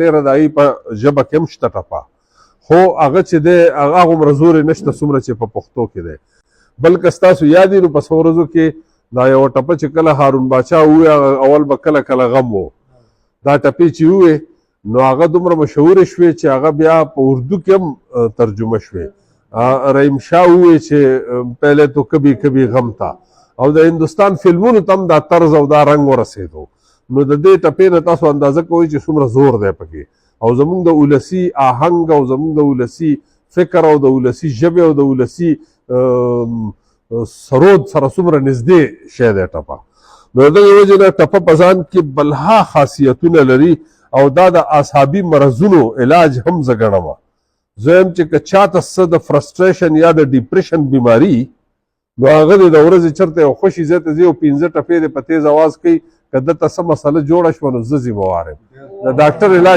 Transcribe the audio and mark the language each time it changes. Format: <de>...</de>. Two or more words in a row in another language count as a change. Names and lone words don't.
<ps>ډېره د هغې په ژبه کې هم شته ټپه خو هغه چې دی هغه هغومره زور یې نشته څومره چې په پښتو کې دی بلکې ستاسو یاد یې نو په څو ورځو کې دا یوه ټپه چې کله هارون باچا ووایي اول به کله کله غم و دا ټپې چې ووایي نو هغه دومره مشهورې شوې چې هغه بیا په اردو کې هم ترجمه شوې رحیم شاه ووایي چې</ps> <ur>پهلے تو کبھی کبھی غم تا</ur> <ps>او د هندوستان فلمونو ته هم دا طرز او دا رنګ ورسېدو نو د دې ټپې نه تاسو اندازه کوئ چې څومره زور دی پکې او زمونږ د ولسي آهنګ او زمونږ د ولسي فکر او د ولسي ژبې او د ولسي سرود سره څومره نږدې شی دی ټپه نو د دغې وجې نه ټپه په ځان کې بلها خاصیتونه لري او دا د اعصابي مرضونو علاج هم زه ګڼم زه یم چې که چاته څه د فرسټریشن یا د ډیپریشن بیماري نو هغه د ورځې چېرته یو خوشي ځای ته ځي او 15 ټپې د په تیز اواز کوي که دلته څه مسله جوړه شوه نو زه ذمهوار یم د ډاکټر علاج</ps>